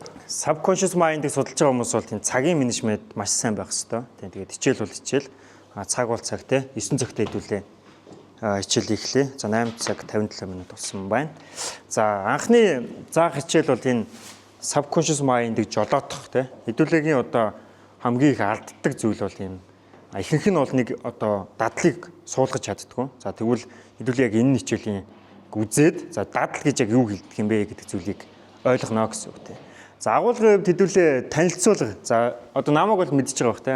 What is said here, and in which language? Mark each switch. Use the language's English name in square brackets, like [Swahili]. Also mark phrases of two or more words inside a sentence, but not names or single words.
[English] Subconscious mind- [Mongolian] ыг судалж байгаа хүмүүс бол тийм цагийн менежмент маш сайн байх хэрэгтэй. Тэгээд хичээл бол хичээл. Цаг бол цаг те 9 цагт хэдүүлээ. Хичээл ихлээ. За 8 цаг 57 минут болсон байна. За анхны заах хичээл бол энэ [English] subconscious mind- [Mongolian] ыг жолоодох те. Хэдүүлээгийн одоо хамгийн их алддаг зүйл бол ийм ихэнх нь бол нэг одоо дадлыг суулгаж чаддгүй. За тэгвэл хэдүүл яг энэ хичээлийн үзээд за дадал гэж яг юу хэлдэг юм бэ гэдэг зүйлийг ойлгоно гэсэн үг те. За агуулгын хувьд хэдүүлээ танилцуулга. За одоо намайг бол мэдчихэж байгаа бах те.